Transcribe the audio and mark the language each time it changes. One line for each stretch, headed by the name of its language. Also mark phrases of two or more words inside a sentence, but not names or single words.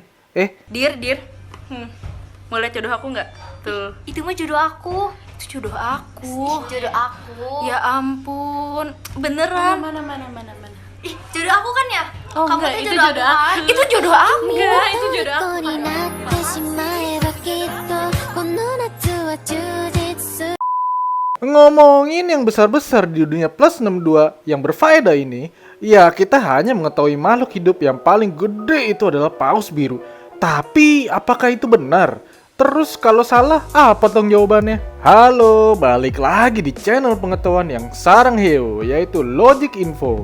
Indonesian: Dir, mau lihat jodoh aku nggak? Tuh. Itu mah jodoh aku. Itu jodoh aku. Jodoh aku. Ya ampun, beneran. Mana. Ih, jodoh aku kan ya? Oh, Kamu enggak, tuh itu jodoh aku. kan? Itu jodoh aku. Enggak, itu jodoh aku.
Japanese: 虜になってしまえばきっとこの夏は充実する
Indonesian: Ngomongin yang besar-besar di dunia plus 62 yang berfaedah ini, ya kita hanya mengetahui makhluk hidup yang paling gede itu adalah paus biru. Tapi apakah itu benar? Terus kalau salah, apa dong jawabannya? Halo, balik lagi di channel pengetahuan yang sarang heo, yaitu Logic Info.